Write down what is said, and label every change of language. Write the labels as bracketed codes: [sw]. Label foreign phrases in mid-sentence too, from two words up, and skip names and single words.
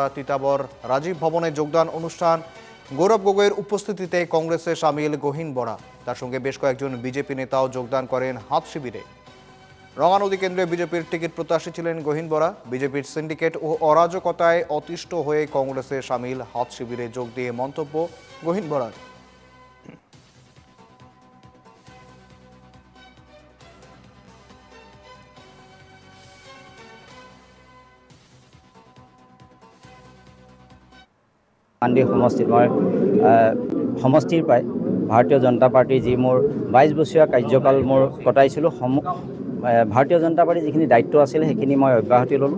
[bn] তিতাবর রাজীব ভবনে যোগদান অনুষ্ঠান, গৌরব গগৈয়ের উপস্থিতিতে কংগ্রেসে সামিল গহীন বরা। তার সঙ্গে বেশ কয়েকজন বিজেপি নেতাও যোগদান করেন হাত শিবিরে। রঙানদী কেন্দ্রে বিজেপির টিকিট প্রত্যাশী ছিলেন গহীন বরা। বিজেপির সিন্ডিকেট ও অরাজকতায় অতিষ্ঠ হয়ে কংগ্রেসে সামিল। হাত শিবিরে যোগ দিয়ে মন্তব্য গহীন বরার। [as] আন্দি সমষ্টিত মই সমষ্টিৰ পৰাই ভাৰতীয় জনতা পাৰ্টীৰ যি মোৰ 22 বছৰীয়া কাৰ্যকাল মোৰ কটাইছিলোঁ, ভাৰতীয় জনতা পাৰ্টীৰ যিখিনি দায়িত্ব আছিল সেইখিনি মই অব্যাহতি ল'লোঁ।